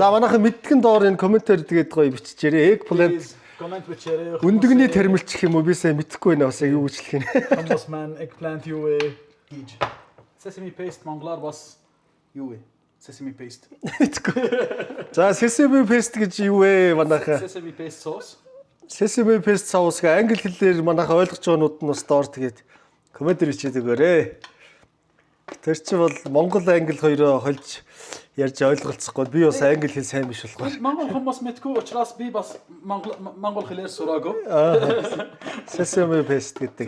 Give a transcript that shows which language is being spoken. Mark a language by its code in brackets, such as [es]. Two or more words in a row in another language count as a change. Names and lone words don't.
[mn] За манайхан мэдгэн доор энэ комментээр тэгээд гоё биччихээрэй. Eggplant коммент бичээрэй. Өндөгний термилчих юм уу? Би сайн мэдэхгүй байна. Бас яг юу гэж хэлэх юм. Хүмүүс маань eggplant юу вэ? Хийж. [en] Sesame paste [mn] монголоор бас юу вэ? [en] Sesame paste. [mn] За [en] sesame paste [mn] гэж юу вэ манайхаа? [en] Sesame paste sauce. Sesame Paste [mn] соусга англи хэлээр манайха ойлгож байгаанууд нь бас доор тэгээд комментэр хийгээд өгөөрэй. Тэр чинь бол монгол англи хоёроо холж ярьж ойлголцохгүй. Би бас англи хэл сайн биш болохоор. Монгол хүмүүс мэдгүй учраас би бас монгол хэлээр сураагүй. [en] Sesame Paste [mn] гэдэг.